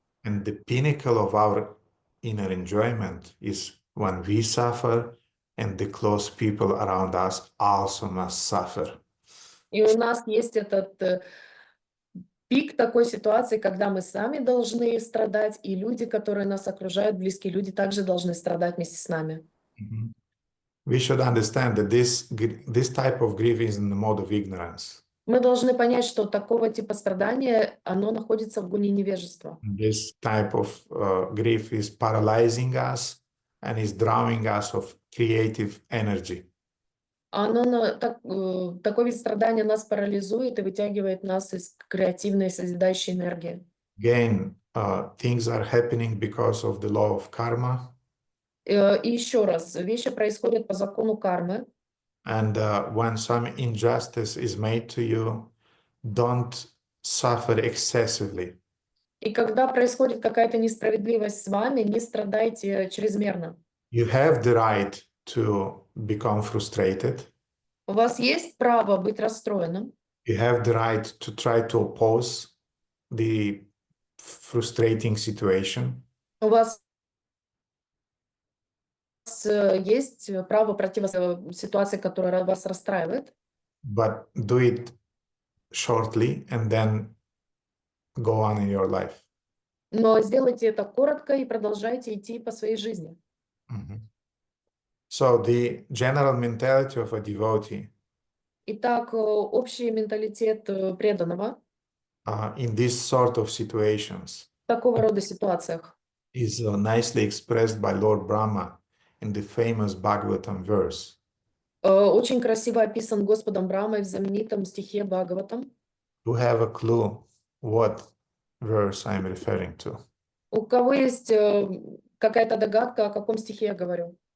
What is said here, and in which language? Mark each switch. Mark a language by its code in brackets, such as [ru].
[en] And the pinnacle of our inner enjoyment is when we suffer and the close people around us also must suffer. [ru] И у нас есть этот пик такой ситуации, когда мы сами должны страдать, и люди, которые нас окружают, близкие люди, также должны страдать вместе с нами. [en] We should understand that this type of grief is in the mode of ignorance. [ru] Мы должны понять, что такого типа страдания, оно находится в гуне невежества. [en] This type of grief is paralyzing us and is drowning us of creative energy. [ru] Такой вид страдания нас парализует и вытягивает нас из креативной созидающей энергии. [en] Again, things are happening because of the law of karma. [ru] И еще раз, вещи происходят по закону кармы. [en] And when some injustice is made to you, don't suffer excessively. [ru] И когда происходит какая-то несправедливость с вами, не страдайте чрезмерно. [en] You have the right to become frustrated. [ru] У вас есть право быть расстроенным. [en] You have the right to try to oppose the frustrating situation. [ru] У вас есть право противостоять ситуации, которая вас расстраивает. [en] But do it shortly and then go on in your life. [ru] Но сделайте это коротко и продолжайте идти по своей жизни. [en] So the general mentality of a devotee [ru] Итак, общий менталитет преданного [en] in this sort of situations [ru] в такого рода ситуациях [en] is nicely expressed by Lord Brahma in the famous Bhagavatam verse. [ru] очень красиво описан Господом Брамой в знаменитом стихе Бхагаватам. [en] You have a clue what verse I'm referring to? [ru] У кого есть какая-то догадка, о каком стихе я говорю?